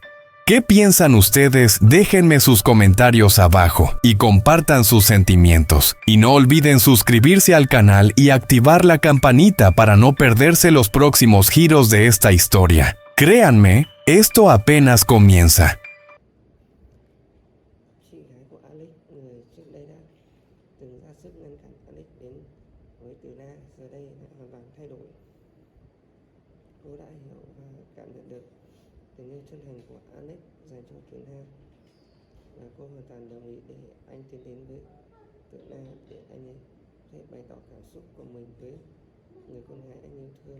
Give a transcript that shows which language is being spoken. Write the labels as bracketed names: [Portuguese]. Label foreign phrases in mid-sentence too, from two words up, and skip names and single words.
[Spanish] ¿Qué piensan ustedes? Déjenme sus comentarios abajo y compartan sus sentimientos. Y no olviden suscribirse al canal y activar la campanita para no perderse los próximos giros de esta historia. Créanme, esto apenas comienza. [Vietnamese] Chị gái của Alex, người trước đây đã từng ra sức ngăn cản Alex đến với Từ Na, giờ đây đã hoàn toàn thay đổi. Cô đã hiểu và cảm nhận được tình yêu chân thành của Alex dành cho Từ Na, và cô hoàn toàn đồng ý để anh tiến đến với Từ Na để anh ấy có thể bày tỏ cảm xúc của mình với người con gái anh yêu thương.